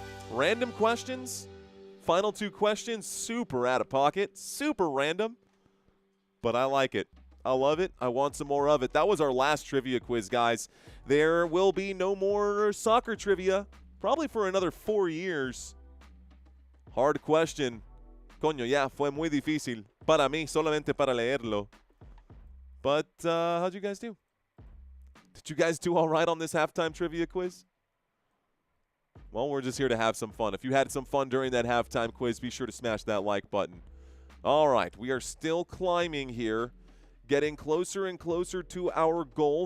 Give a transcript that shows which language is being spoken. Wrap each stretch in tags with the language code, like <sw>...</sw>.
<en>Random questions. Final 2 questions. Super out of pocket. Super random. But I like it. I love it. I want some more of it. That was our last trivia quiz, guys. There will be no more soccer trivia, probably for another 4 years. Hard question.</en> <es>Coño, ya, fue muy difícil. Para mí, solamente para leerlo.</es> <en>But how'd you guys do? Did you guys do all right on this halftime trivia quiz? Well, we're just here to have some fun. If you had some fun during that halftime quiz, be sure to smash that like button. All right, we are still climbing here. Getting closer and closer to our goal.</en>